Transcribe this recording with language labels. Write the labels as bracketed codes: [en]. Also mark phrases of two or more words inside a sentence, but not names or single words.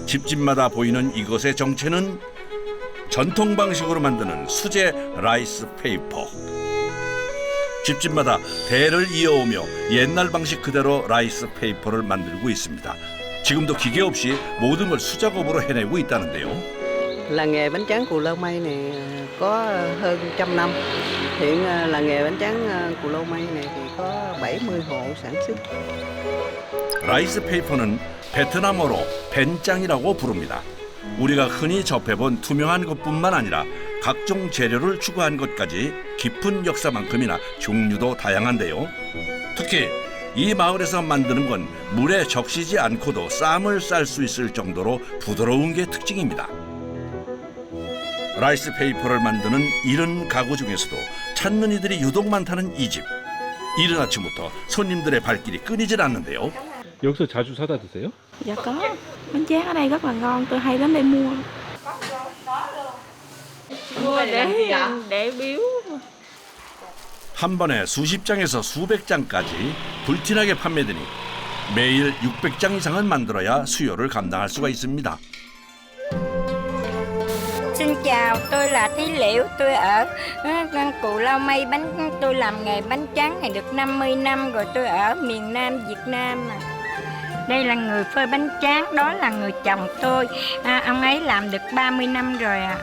[ko] 집집마다 보이는 이것의 정체는 전통 방식으로 만드는 수제 라이스 페이퍼. 집집마다 대를 이어오며 옛날 방식 그대로 라이스 페이퍼를 만들고 있습니다. 지금도 기계 없이 모든 걸 수작업으로 해내고 있다는데요. [vi] Làng nghề bánh tráng Cù Lâu Mây này có hơn 100 năm. Hiện làng nghề bánh tráng Cù Lâu Mây này thì có 70 hộ sản xuất. [ko] 라이스 페이퍼는 베트남어로 벤짱이라고 부릅니다. 우리가 흔히 접해본 투명한 것뿐만 아니라 각종 재료를 추가한 것까지 깊은 역사만큼이나 종류도 다양한데요. 특히 이 마을에서 만드는 건 물에 적시지 않고도 쌈을 쌀 수 있을 정도로 부드러운 게 특징입니다. 라이스 페이퍼를 만드는 이른 가구 중에서도 찾는 이들이 유독 많다는 이 집. 이른 아침부터 손님들의 발길이 끊이질 않는데요. 여기서 자주 사다 드세요? [vi] Dạ có, bánh tráng ở đây rất là ngon, tôi hay đến đây mua. Mua để biếu. [ko] 한 번에 수십 장에서 수백 장까지 불티나게 판매되니 매일 600장 이상은 만들어야 수요를 감당할 수가 있습니다. [vi] Xin chào, tôi là Thí Liễu, tôi ở Cù Lao Mây, tôi làm nghề bánh tráng này được 50 năm rồi, tôi ở miền Nam Việt Nam. Đây là người phơi bánh tráng, đó là người chồng tôi, ông ấy làm được 30 năm rồi ạ.